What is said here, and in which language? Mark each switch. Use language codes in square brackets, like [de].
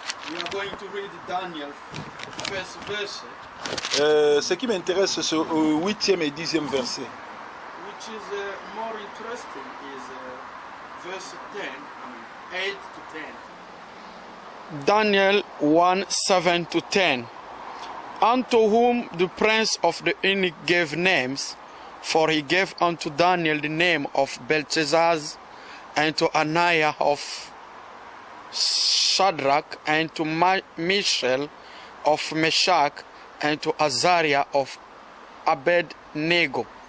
[en] We are going to read Daniel first verse. [fr] Ce qui m'intéresse, c'est au 8e et 10e verset. [en] Which is more interesting is verse 10, 8 to 10. Daniel 1, 7 to 10. Unto whom the prince of the eunuch gave names, for he gave unto Daniel the name of Belteshazzar, and to Ananiah of Shadrach, and to Mishael of Meshach, and to Azariah of Abednego.